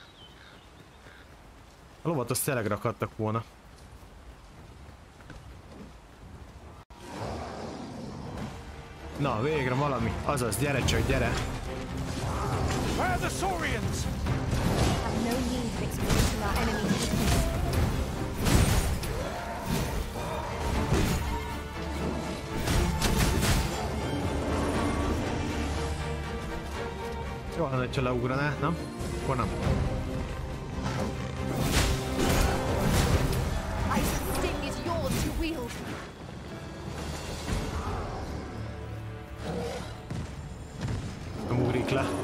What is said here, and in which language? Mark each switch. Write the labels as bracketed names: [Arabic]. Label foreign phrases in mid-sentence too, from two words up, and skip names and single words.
[Hungarian] A lovat azt tényleg rakadtak volna. Na, végre valami. Azaz, gyere csak, gyere. [English] Where are the Saurians? Have no need of exploiting our enemy's weakness. [Hungarian] Jó, ha leugraná, nem? Akkor nem. [English] Ice sting is yours to wield. [Hungarian] Nem ugrik le.